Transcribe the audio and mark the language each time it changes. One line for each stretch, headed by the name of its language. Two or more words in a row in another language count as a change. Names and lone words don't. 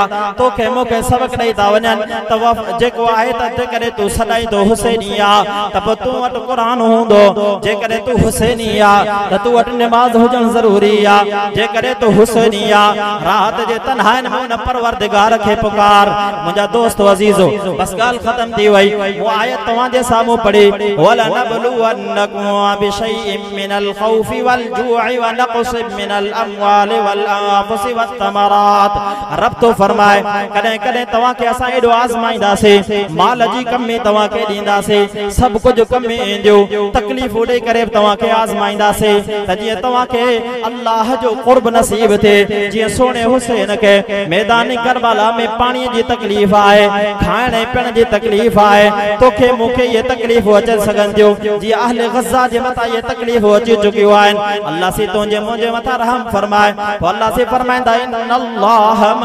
Sindhi: तोखे मूंखे सबक़ ॾेई था वञनि त जेको आहे त जेकॾहिं तूं सॾाईंदो हुसैनी आहे त पोइ तूं वटि क़ुरान हूंदो जेकॾहिं तूं हुसैनी आहे त तूं वटि नमाज़ हुजणु ज़रूरी आहे जेकॾहिं तूं हुसैनी आहे रात जे तन्हाइन में उन परवरदिगार खे पुकार मुंहिंजा दोस्त अज़ीज़ो बस ॻाल्हि ख़तम थी वई वो आयत तव्हांजे साम्हूं पढ़ी
Arabic: ولنبلونكم بشيء من الخوف والجوع ونقص من الأموال والأنفس والثمرات
Sindhi: रब तो फरमाए कॾहिं कॾहिं तव्हांखे असां एॾो आज़माईंदासीं माल जी कमी तव्हांखे ॾींदासीं सभु कुझु कमी ईंदियूं तकलीफ़ूं ॾेई करे तव्हांखे आज़माईंदासीं त जीअं तव्हांखे अल्लाह जो क़ुर्ब नसीब थिए जीअं सोने हुसैन खे मैदानी करबला में पाणीअ जी तकलीफ़ आहे खाइण ऐं पीअण जी तकलीफ़ आहे तोखे मूंखे ये तकलीफ़ूं अची सघनि थियूं जीअं अहले गज़ा जे मथां ये तकलीफ़ूं अची चुकियूं आहिनि अल्लाह से तुंहिंजे मुंहिंजे मथां रहम फरमाए पोइ अल्लाह से फरमाईंदा इन्नल्लाह